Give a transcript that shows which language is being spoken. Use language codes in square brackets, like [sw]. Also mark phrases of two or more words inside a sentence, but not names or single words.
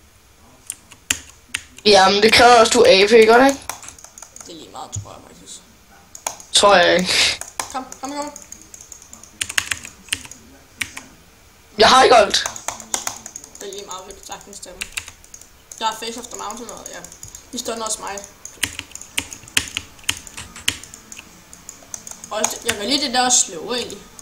[da] Jamen, det kræver også, du er AP, ikke? Det Det er lige meget, tror jeg faktisk. tror jeg ikke. Kom. Jeg har ikke alt. Det er lige meget, vi kan sagtens stemme. Der er Face of the Mountain, og ja. Vi stunder også mig. Og jeg kan lide det der slow egentlig.